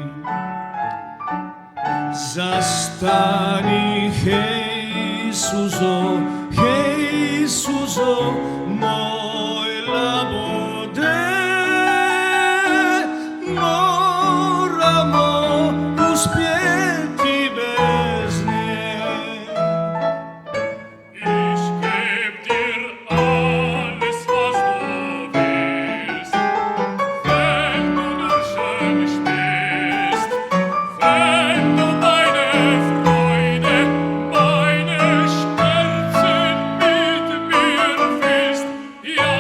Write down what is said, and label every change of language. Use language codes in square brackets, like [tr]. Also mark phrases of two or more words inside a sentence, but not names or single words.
[hr] Zastani, hej suzo, moj labode, moramo uspjeti bez nje. [de] Ich geb dir alles, was du willst, wenn du nur schön spielst, wenn du meine Freude, meine Schmerzen mit mir fühlst.